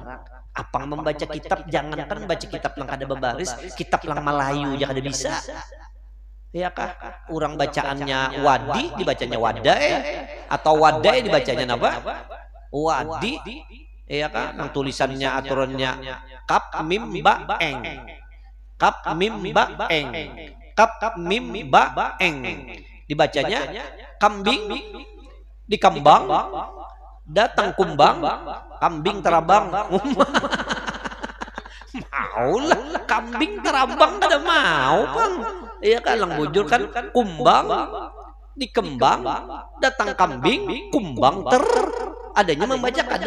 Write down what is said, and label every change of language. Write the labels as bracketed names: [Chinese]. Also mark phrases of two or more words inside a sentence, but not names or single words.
[Banjar] Apang membaca kitab, jangankan baca kitab lang kada babaris, kitab lang Melayu ya kada bisa. Ya kah? Orang bacaannya wadi dibacanya wadai, atau wadai dibacanya napa? Wadi. Ya kah? Yang tulisannya aturannya kap mim ba eng. Kap mim ba eng. Kap mim ba eng. Dibacanya kambing dikembang, datang kumbang, kambing terabang. Maulah kambing terabang kada mau bang. Iya kan lang bujur kan kumbang dikembang, datang kambing, kumbang adanya membaca kada.